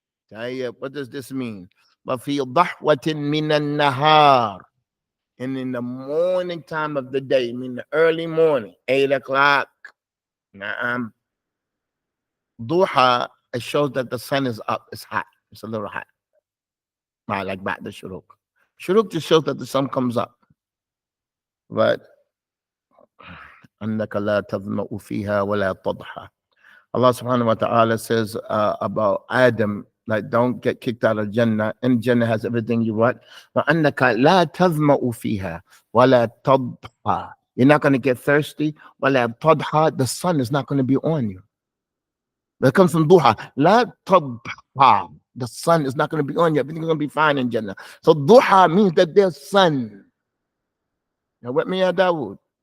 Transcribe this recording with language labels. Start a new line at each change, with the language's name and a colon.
English: طيب, what does this mean?
Arabic: وفي ضحوة من النهار,
English: and in the morning time of the day, mean the early morning, 8 o'clock. Na'am. Duha, it shows that the sun is up. It's hot. It's a little hot. Not like back the shuruk. Shuruk just shows that the sun comes up.
Arabic: But أنك لا تظمأ فيها ولا تضحى.
English: Allah subhanahu wa ta'ala says about Adam, like, don't get kicked out of Jannah. And Jannah has everything you want.
Arabic: وأنك لا تظمأ فيها ولا تضحى.
English: You're not going to get thirsty.
Arabic: ولا تضحى.
English: The sun is not going to be on you. That comes from duha. La tadha. The sun is not going to be on you. Everything's going to be fine in Jannah. So duha means that there's sun. Now with me, Dawood.